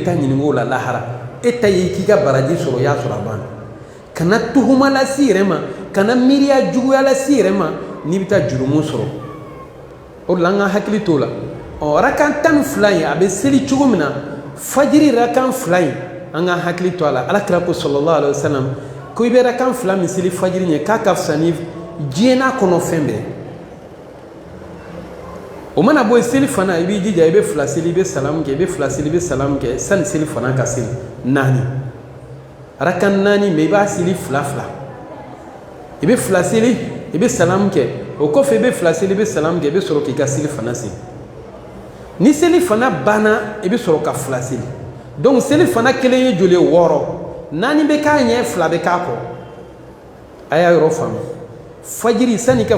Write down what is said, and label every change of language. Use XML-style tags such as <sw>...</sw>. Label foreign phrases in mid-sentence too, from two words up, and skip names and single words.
<bm>taa ɲininka o la lahara e ta ye k'i ka baraji sɔrɔ o y'a sɔrɔ a banna kana tuhuma lasi yɛrɛ ma kana miiriya juguya lasi yɛrɛ ma n'i bɛ taa jurumu sɔrɔ o de la an ka hakili t'o la rakan 12 in a bɛ seli cogo min na fajiri rakan 2 in an ka hakili to a la alakira ko</bm> <ar>صلى الله عليه وسلم</ar> <bm>ko i bɛ rakan 2 min seli fajiri ɲɛ k'a ka fisa ni diɲɛ n'a kɔnɔ fɛn bɛɛ o mana bɔ seli fana i b'i jija i bɛ 2 seli i bɛ salamu kɛ i bɛ 2 seli i bɛ salamu kɛ sani seli fana ka seli 4 rakan 4 mais i b'a seli 2 i bɛ 2 seli i bɛ salamu kɛ o kɔfɛ i bɛ 2 seli i bɛ salamu kɛ i bɛ sɔrɔ k'i ka seli fana seli ni seli fana banna i bɛ sɔrɔ ka 2 seli donc seli fana kelen ye joli 6 4 bɛ k'a ɲɛ 2 bɛ k'a kɔ a y'a yɔrɔ faamu fajiri sani ka</bm>